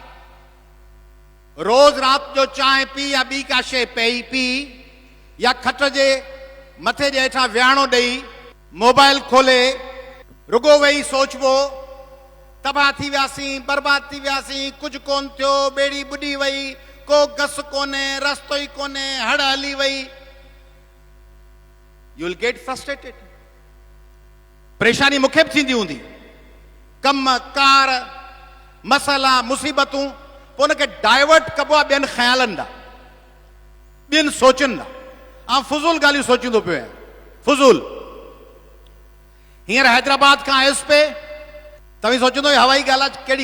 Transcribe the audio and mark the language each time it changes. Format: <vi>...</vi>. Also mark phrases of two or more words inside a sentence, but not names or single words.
<sd>रोज़ राति जो चांहि पी या ॿी का शइ पी, या खट जे मथे जे हेठां विहाणो ॾेई मोबाइल खोले रुगो वेही सोचबो, तबाह थी वियासीं, बर्बाद थी वियासीं, कुझु कोन थियो, ॿेड़ी ॿुॾी वई, को गस कोन्हे, रस्तो ई कोन्हे, हड़ हली वई।</sd> <en>You will get frustrated.</en> <sd>परेशानी मूंखे बि थींदी हूंदी, कम कार, मसइला, मुसीबतूं। पोइ उनखे डाइवर्ट कबो आहे ॿियनि ख़्यालनि ॾांहुं, ॿियनि सोचनि ॾांहुं। ऐं फुज़ूल ॻाल्हियूं सोचींदो पियो आहियां, फुज़ूल। हींअर हैदराबाद खां आयुसि पे, तव्हां सोचंदो हवाई ॻाल्हि आहे कहिड़ी।</sd>